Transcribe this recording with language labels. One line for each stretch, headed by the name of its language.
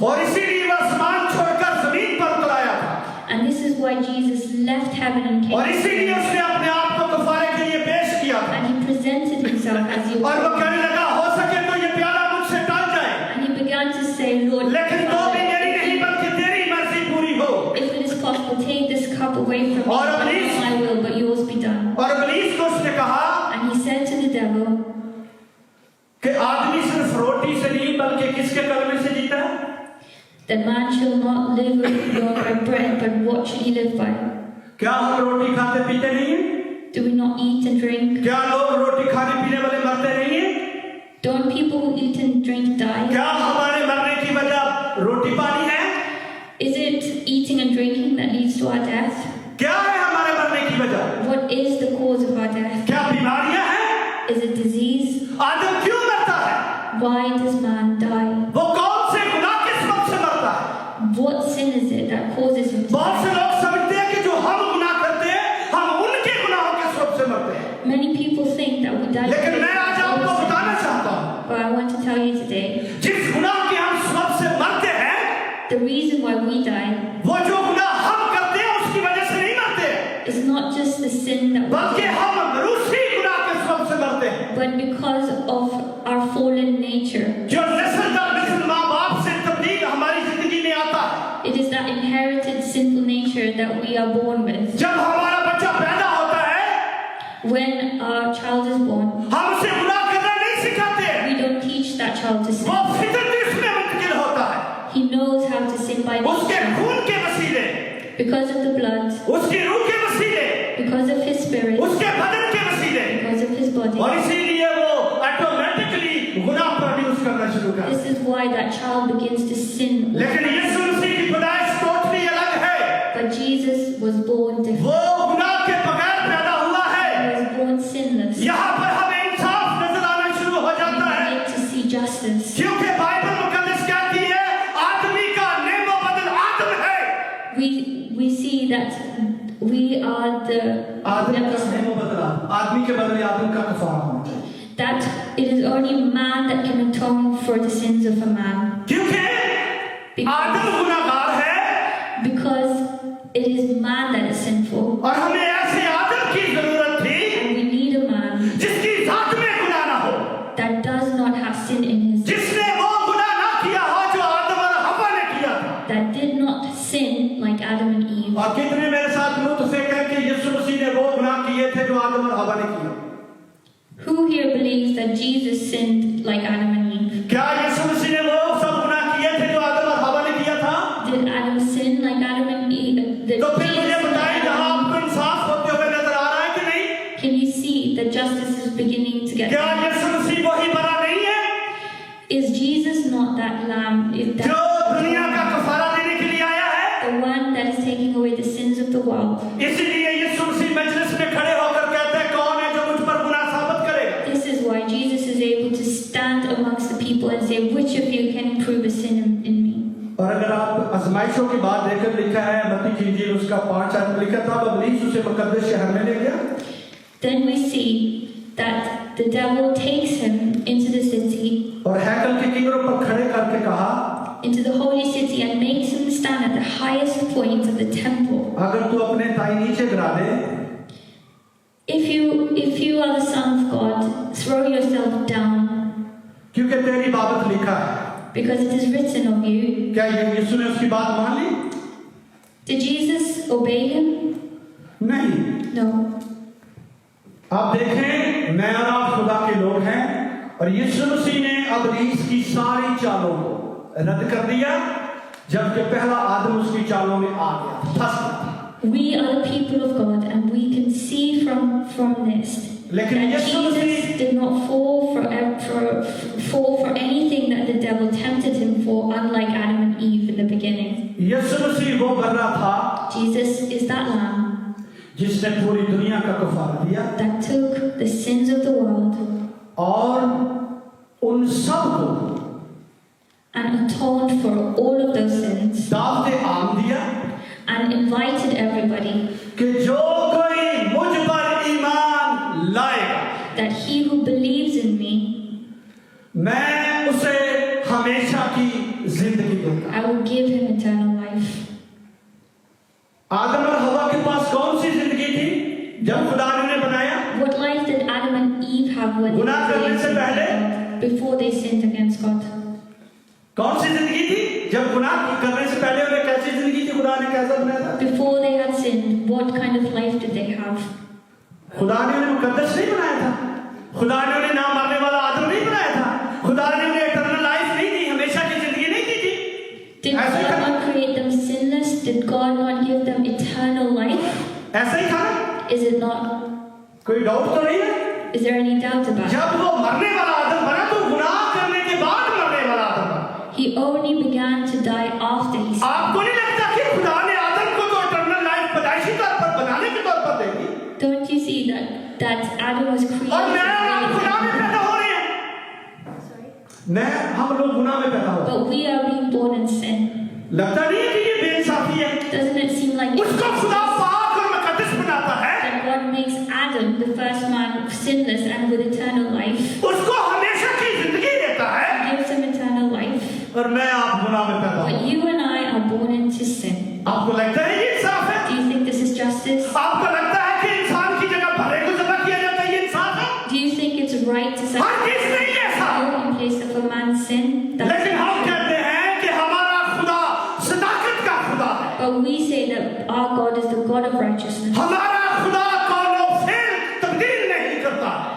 Hindi: और इसीलिए वो आसमान छोड़कर जमीन पर उतर आया था,
English: And this is why Jesus left heaven and came,
Hindi: और इसीलिए उसने अपने आप को कफारे के लिए पेश किया था।
English: and he presented himself as your
Hindi: और वो कहने लगा, हो सके तो ये प्याला मुझसे टल जाए,
English: and he began to say, Lord,
Hindi: लेकिन तो भी मेरी नहीं बल्कि तेरी मर्जी पूरी हो।
English: if it is possible, take this cup away from me,
Hindi: और
English: not
Hindi: इब्लीस-
English: my will, but yours be done.
Hindi: और इब्लीस को उसने कहा
English: And he said to the devil,
Hindi: कि आदमी सिर्फ रोटी से नहीं बल्कि किसके कलमे से जीता है?
English: that man shall not live alone by bread, but what should he live by?
Hindi: क्या हम रोटी खाते पीते नहीं हैं?
English: Do we not eat and drink?
Hindi: क्या लोग रोटी खाने पीने वाले मरते नहीं हैं?
English: Don't people who eat and drink die?
Hindi: क्या हमारे मरने की वजह रोटी पानी है?
English: Is it eating and drinking that leads to our death?
Hindi: क्या है हमारे मरने की वजह?
English: What is the cause of our death?
Hindi: क्या बीमारियां हैं?
English: Is it disease?
Hindi: आदम क्यों मरता है?
English: Why does man die?
Hindi: वो कौन से गुनाह के सबब से मरता है?
English: What sin is it that causes him to
Hindi: बहुत से
English: die?
Hindi: लोग समझते हैं कि जो हम गुनाह करते हैं, हम उनके गुनाहों के सबब से मरते हैं।
English: Many people think that we die
Hindi: लेकिन
English: because
Hindi: मैं आज
English: of
Hindi: आपको
English: our sin.
Hindi: बताना चाहता हूँ,
English: But I want to tell you today,
Hindi: जिस गुनाह के हम सबब से मरते हैं,
English: the reason why we die
Hindi: वो जो गुनाह हम करते हैं उसकी वजह से नहीं मरते हैं,
English: is not just the sin that we
Hindi: बल्कि
English: do,
Hindi: हम रूसी गुनाह के सबब से मरते हैं।
English: but because of our fallen nature.
Hindi: जो नस्ल दर नस्ल माँ बाप से तब्दील हमारी जिंदगी में आता है,
English: It is that inherited sinful nature that we are born with.
Hindi: जब हमारा बच्चा पैदा होता है,
English: When our child is born,
Hindi: हम उसे गुनाह करना नहीं सिखाते हैं,
English: we don't teach that child to
Hindi: वो
English: sin.
Hindi: फितरत उसमें मुंतकिल होता है,
English: He knows how to sin by
Hindi: उसके
English: nature.
Hindi: खून के वसीले,
English: Because of the blood,
Hindi: उसकी रूह के वसीले,
English: because of his spirit,
Hindi: उसके बदन के वसीले,
English: because of his body.
Hindi: और इसीलिए वो
English: automatically
Hindi: गुनाह
English: produce
Hindi: करना शुरू करता है।
English: This is why that child begins to sin.
Hindi: लेकिन यीशु मसीह की पैदाइश
English: totally
Hindi: अलग है,
English: But Jesus was born different.
Hindi: वो गुनाह के बगैर पैदा हुआ है।
English: He was born sinless.
Hindi: यहाँ पर हमें इंसाफ नजर आना शुरू हो जाता
English: We
Hindi: है,
English: begin to see justice.
Hindi: क्योंकि बाइबल मुकद्दस कहती है आदमी का नेमो बदल आदम है।
English: We see that we are the
Hindi: आदमी का नेमो बदल आदमी के बदले आदम का कफारा होना चाहिए,
English: that it is only man that can atone for the sins of a man.
Hindi: क्योंकि आदम गुनाहगार है
English: Because it is man that is sinful.
Hindi: और हमें ऐसे आदम की जरूरत थी
English: And we need a man
Hindi: जिसकी जात में गुनाह ना हो,
English: that does not have sin in his,
Hindi: जिसने वो गुनाह ना किया हो जो आदम और हवा ने किया था।
English: that did not sin like Adam and Eve.
Hindi: और कितने मेरे साथ मुतफिक हैं कि यीशु मसीह ने वो गुनाह किए थे जो आदम और हवा ने किए?
English: Who here believes that Jesus sinned like Adam and Eve?
Hindi: क्या यीशु मसीह ने वो सब गुनाह किए थे जो आदम और हवा ने किया था?
English: Did Adam sin like Adam and Eve? Did
Hindi: तो फिर मुझे
English: Jesus sin
Hindi: बताएं,
English: like
Hindi: जहां
English: Adam and
Hindi: आपको इंसाफ होते हुए नजर आ रहा है कि नहीं?
English: Eve? Can you see that justice is beginning to get
Hindi: क्या
English: done?
Hindi: यीशु मसीह वही बड़ा नहीं है
English: Is Jesus not that lamb? Is
Hindi: जो
English: that
Hindi: दुनिया का कफारा देने के लिए आया है?
English: the one that is taking away the sins of the world?
Hindi: इसीलिए यीशु मसीह मजलिस में खड़े होकर कहते हैं, कौन है जो मुझ पर गुनाह साबित करेगा?
English: This is why Jesus is able to stand amongst the people and say, which of you can prove a sin in me?
Hindi: और अगर आप आजमाइशों की बात देखकर लिखा है मत्ती की इंजील उसका 5 आयत में लिखा था, इब्लीस उसे मुकद्दस शहर में ले गया
English: Then we see that the devil takes him into the city,
Hindi: और हैकल के किनारों पर खड़े करके कहा,
English: into the holy city, and makes him stand at the highest point of the temple.
Hindi: अगर तू अपने ताई नीचे गिरा दे
English: If you are the son of God, throw yourself down,
Hindi: क्योंकि तेरी
English: because it is written of you.
Hindi: क्या यीशु ने उसकी बात मान ली?
English: Did Jesus obey him?
Hindi: नहीं।
English: No.
Hindi: आप देखें, मैं और आप खुदा के लोग हैं और यीशु मसीह ने अब रीस की सारी चालों को रद्द कर दिया, जबकि पहला आदम उसकी चालों में आ गया, फंस गया।
English: We are the people of God, and we can see from this
Hindi: लेकिन
English: that
Hindi: Yeshu
English: Jesus
Hindi: Masih
English: did not fall for anything that the devil tempted him for, unlike Adam and Eve in the beginning.
Hindi: यीशु मसीह वो बर्रा था
English: Jesus is that lamb
Hindi: जिसने पूरी दुनिया का कफारा दिया
English: that took the sins of the world
Hindi: और उन सब को
English: and atoned for all of those sins
Hindi: दावते आम दिया
English: and invited everybody
Hindi: कि जो कोई मुझ पर ईमान लाएगा,
English: that he who believes in me,
Hindi: मैं उसे हमेशा की जिंदगी दूंगा।
English: I will give him eternal life.
Hindi: आदम और हवा के पास कौन सी जिंदगी थी जब खुदा ने उन्हें बनाया?
English: What life did Adam and Eve have when
Hindi: गुनाह करने से पहले?
English: before they sinned against God?
Hindi: कौन सी जिंदगी थी जब गुनाह करने से पहले उन्हें कैसी जिंदगी थी? खुदा ने कैसा बनाया था?
English: Before they had sinned, what kind of life did they have?
Hindi: खुदा ने उन्हें मुकद्दस नहीं बनाया था, खुदा ने उन्हें ना मरने वाला आदम नहीं बनाया था, खुदा ने उन्हें
English: eternal life
Hindi: नहीं दी, हमेशा की जिंदगी नहीं दी थी।
English: Did God not create them sinless? Did God not give them eternal life?
Hindi: ऐसा ही था ना?
English: Is it not?
Hindi: कोई डाउट तो नहीं है?
English: Is there any doubt about it?
Hindi: जब वो मरने वाला आदम बना तो गुनाह करने के बाद मरने वाला आदम बना।
English: He only began to die after he sinned.
Hindi: आपको नहीं लगता कि खुदा ने आदम को तो
English: eternal life
Hindi: पैदाइशी तौर पर बनाने के तौर पर दे दी?
English: Don't you see that Adam was created?
Hindi: और मैं और आप गुनाह में पैदा हो रहे हैं। हम लोग गुनाह में पैदा हो रहे हैं।
English: But we are being born in sin.
Hindi: लगता नहीं है कि ये बेइंसाफी है?
English: Doesn't it seem like
Hindi: उसको खुदा पाक और मुकद्दस बनाता है।
English: that God makes Adam, the first man, sinless and with eternal life?
Hindi: उसको हमेशा की जिंदगी देता है।
English: He gives him eternal life.
Hindi: और मैं आप गुनाह में पैदा
English: But
Hindi: हूँ।
English: you and I are born into sin.
Hindi: आपको लगता है ये इंसाफ है?
English: Do you think this is justice?
Hindi: आपको लगता है कि इंसान की जगह भले को ज़बह किया जाता है, ये इंसाफ है?
English: Do you think it's right to
Hindi: हर cheese
English: sacrifice
Hindi: नहीं है ऐसा।
English: in place of a man's sin?
Hindi: लेकिन हम कहते हैं कि हमारा खुदा सदाकत का खुदा है।
English: But we say that our God is the God of righteousness.
Hindi: हमारा खुदा कौनो फेल तब्दील नहीं करता।